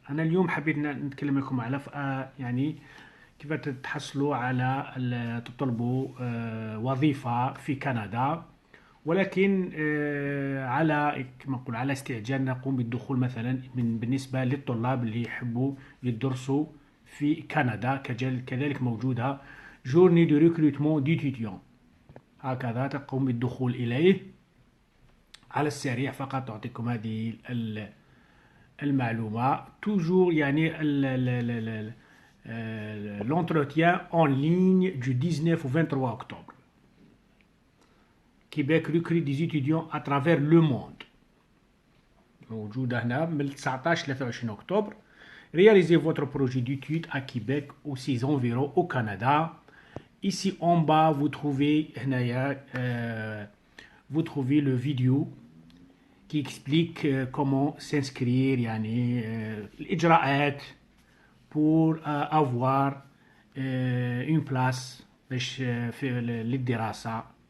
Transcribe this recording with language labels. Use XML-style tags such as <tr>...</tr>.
<ar>أنا اليوم حبيت نتكلم لكم على يعني كيف تحصلوا على تطلبوا وظيفة في كندا، ولكن على كما نقول على استعجال نقوم بالدخول مثلا بالنسبة للطلاب اللي يحبوا يدرسوا في كندا. كذلك موجودة</ar> <fr>جورني دو ريكروتمون ديتيديون،</fr> <ar>هكذا تقوم بالدخول إليه على السريع. فقط تعطيكم هذه المعلومة.</ar> <fr>توجور يعني l'entretien en ligne du 19 au 23 octobre. Québec recrute des étudiants à travers le monde.</fr> <ar>موجودة هنا من 19 ل 23 octobre.</ar> <fr>Réalisez votre projet d'études à Québec ou ses environs au Canada. Ici en bas vous trouvez le vidéo qui explique comment s'inscrire</fr> <ar>يعني الإجراءات</ar> <fr>pour avoir une place</fr> <ar>باش في للدراسة.</ar>